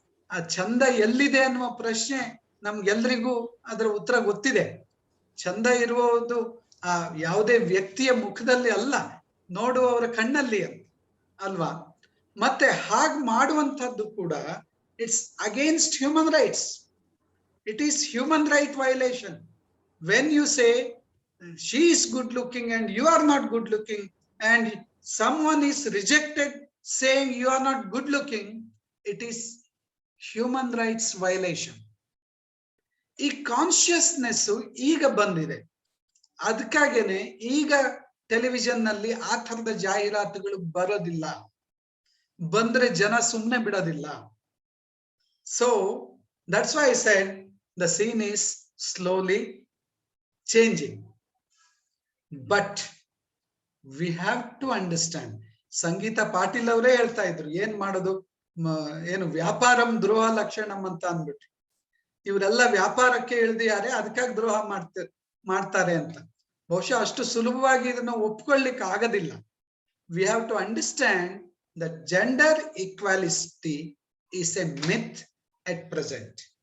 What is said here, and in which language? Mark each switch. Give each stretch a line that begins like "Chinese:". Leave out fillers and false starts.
Kannada: ಆ ಚಂದ ಎಲ್ಲಿದೆ ಅನ್ನುವ ಪ್ರಶ್ನೆ ನಮ್ಗೆಲ್ರಿಗೂ ಅದರ ಉತ್ತರ ಗೊತ್ತಿದೆ. ಚಂದ ಇರುವುದು ಆ ಯಾವುದೇ ವ್ಯಕ್ತಿಯ ಮುಖದಲ್ಲಿ ಅಲ್ಲ, ನೋಡುವವರ ಕಣ್ಣಲ್ಲಿ ಅಂತ ಅಲ್ವಾ? ಮತ್ತೆ ಹಾಗೆ ಮಾಡುವಂತದ್ದು ಕೂಡ
English: It's against human rights. It is human right violation. When you say she is good looking and you are not good looking, and someone is rejected saying you are not good looking, it is human rights violation.
Kannada: ಈ consciousness ಈಗ ಬಂದಿದೆ. ಅದಕ್ಕಾಗೇನೆ ಈಗ television ನಲ್ಲಿ ಆ ತರದ ಜಾಹೀರಾತುಗಳು ಬರೋದಿಲ್ಲ. ಬಂದ್ರೆ ಜನ ಸುಮ್ಮನೆ ಬಿಡೋದಿಲ್ಲ.
English: So that's why I said the scene is slowly changing. But we have to understand.
Kannada: ಸಂಗೀತ ಪಾಟೀಲ್ ಅವರೇ ಹೇಳ್ತಾ ಇದ್ರು, ಏನ್ ಮಾಡೋದು, ಏನು
Sanskrit: ವ್ಯಾಪಾರಂ ದ್ರೋಹ ಲಕ್ಷಣಂ
Kannada: ಅಂತ ಅಂದ್ಬಿಟ್ಟು. ಇವರೆಲ್ಲ ವ್ಯಾಪಾರಕ್ಕೆ ಇಳಿದಿದ್ದಾರೆ, ಅದಕ್ಕಾಗಿ ದ್ರೋಹ ಮಾಡ್ತಾರೆ ಅಂತ. ಬಹುಶಃ ಅಷ್ಟು ಸುಲಭವಾಗಿ ಇದನ್ನ ಒಪ್ಕೊಳ್ಳಿಕ್ಕೆ ಆಗೋದಿಲ್ಲ.
English: We have to understand that gender equality is a myth at present.